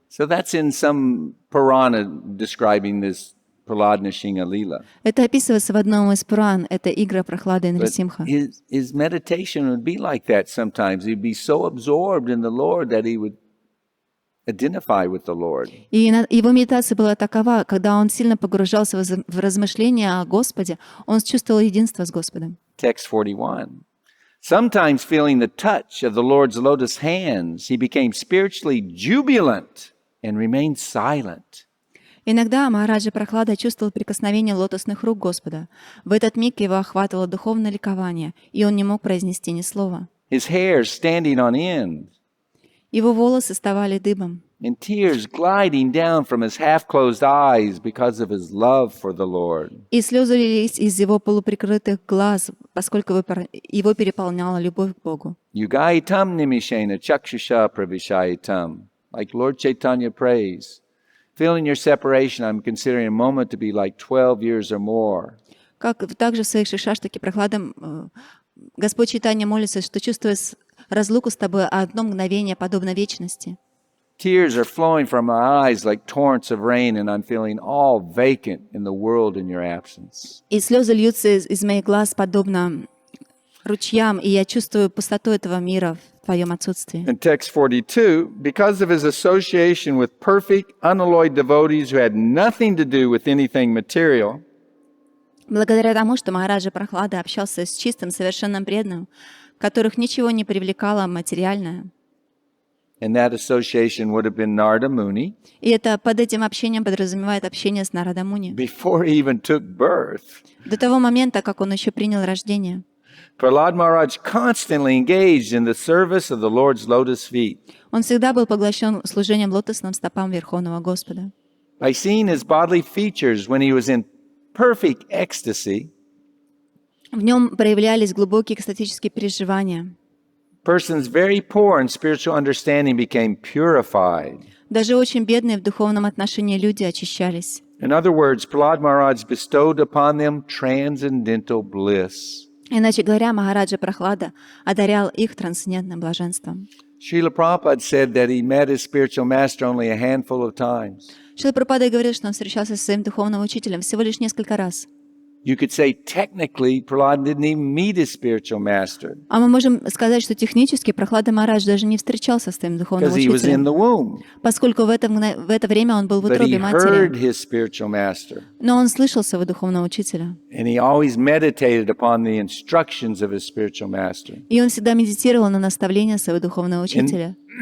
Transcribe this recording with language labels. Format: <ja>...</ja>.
<en>So that's in some Purana describing this Prahlad Nrsimha Leela.</en> <ru>Это описывается в одном из Пуран, это игра Прахлады и Нарасимха.</ru> <en>His meditation would be like that sometimes. He'd be so absorbed in the Lord that he would identify with the Lord.</en> <ru>И его медитация была такова, когда он сильно погружался в размышления о Господе, он чувствовал единство с Господом.</ru> <en>Text 41. Sometimes feeling the touch of the Lord's lotus hands, he became spiritually jubilant and remained silent.</en> <ru>Иногда Махараджа Прахлада чувствовал прикосновение лотосных рук Господа. В этот миг его охватывало духовное ликование, и он не мог произнести ни слова.</ru> <en>His hair standing on end.</en> <ru>Его волосы вставали дыбом.</ru> <en>And tears gliding down from his half-closed eyes because of his love for the Lord.</en> <ru>И слезы лились из его полуприкрытых глаз, поскольку его переполняла любовь к Богу.</ru> <sa>Yugaitam nimishena chakshusha pravishayitam.</sa> <en>Like Lord Chaitanya prays. Feeling your separation, I'm considering a moment to be like 12 years or more.</en> <ru>Как также в своих шишаштаке Прахладам Господь Чайтанья молится, что чувствуя разлуку с тобой, одно мгновение подобно вечности.</ru> <en>Tears are flowing from my eyes like torrents of rain, and I'm feeling all vacant in the world in your absence.</en> <ru>И слезы льются из моих глаз, подобно ручьям, и я чувствую пустоту этого мира в Твоем отсутствии.</ru> <en>In text 42, because of his association with perfect, unalloyed devotees who had nothing to do with anything material,</en> <ru>Благодаря тому, что Махараджа Прахлада общался с чистым, совершенным преданным, которых ничего не привлекало материальное,</ru> <en>and that association would have been Narada Muni,</en> <ru>и это под этим общением подразумевает общение с Нарада Муни,</ru> <en>before he even took birth,</en> <ru>до того момента, как он еще принял рождение.</ru> <en>Prahlad Maharaj constantly engaged in the service of the Lord's lotus feet.</en> <ru>Он всегда был поглощен служением лотосным стопам Верховного Господа.</ru> <en>By seeing his bodily features when he was in perfect ecstasy,</en> <ru>В нем проявлялись глубокие экстатические переживания.</ru> <en>persons very poor in spiritual understanding became purified.</en> <ru>Даже очень бедные в духовном отношении люди очищались.</ru> <en>In other words, Prahlad Maharaj bestowed upon them transcendental bliss.</en> <ru>Иначе говоря, Махараджа Прахлада одарял их трансцендентным блаженством.</ru> <en>Srila Prabhupada said that he met his spiritual master only a handful of times.</en> <ru>Шрила Прабхупада говорит, что он встречался со своим духовным учителем всего лишь несколько раз.</ru> <en>You could say technically Prahlad didn't even meet his spiritual master</en> <ru>А мы можем сказать, что технически Прахлада Махарадж даже не встречался с своим духовным</ru> <en>because he was in</en> <ru>учителем,</ru> <en>the womb.</en> <ru>поскольку в это время он был в</ru> <en>But he</en> <ru>утробе</ru> <en>heard</en> <ru>матери.</ru> <en>his spiritual master,</en> <ru>Но он слышал своего духовного учителя.</ru> <en>and he always meditated upon the instructions of his spiritual master.</en> <ru>И он всегда медитировал на наставления своего духовного учителя.</ru>